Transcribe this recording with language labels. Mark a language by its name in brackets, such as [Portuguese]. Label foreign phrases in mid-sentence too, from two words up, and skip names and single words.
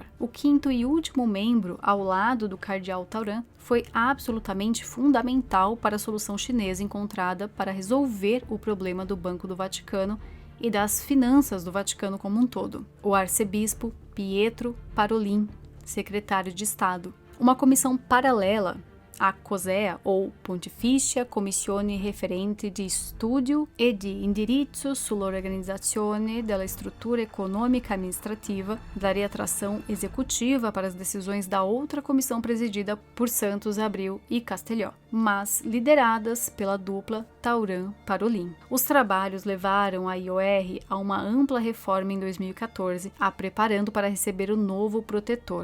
[Portuguese] O 5º e último membro, ao lado do cardeal Tauran, foi absolutamente fundamental para a solução chinesa encontrada para resolver o problema do Banco do Vaticano e das finanças do Vaticano como um todo. O arcebispo Pietro Parolin, secretário de Estado. Uma comissão paralela a COSEA, ou Pontificia Commissione Referente di Studio e di Indirizzo sull'Organizzazione della Struttura Econômica Administrativa, daria tração executiva para as decisões da outra comissão presidida por Santos, Abril e Castelló, mas lideradas pela dupla Tauran-Parolin. Os trabalhos levaram a IOR a uma ampla reforma em 2014, a preparando para receber o novo protetor.